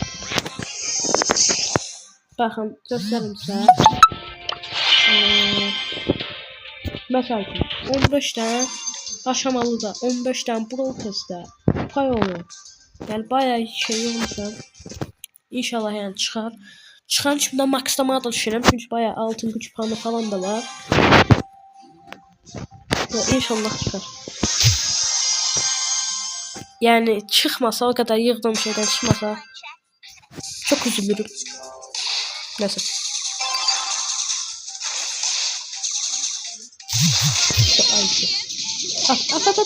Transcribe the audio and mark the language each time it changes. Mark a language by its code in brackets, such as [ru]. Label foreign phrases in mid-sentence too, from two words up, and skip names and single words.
[tr] Bakın göstereyim size. Mesela 15 tane aşamalı da 15 tane Brawl Pass'te pay olur. Yani bayağı şey olmuşum. İnşallah yani çıkar. [az] Çıxan kimdən makslamağa da düşürəm. [tr] Çünki bayağı altın güc puanı falan da var. [az] İnşallah çıxar. [tr] Yani çıxmasa, o kadar yığdığım şeydən çıxmasa çok üzülürüm. Neyse. At.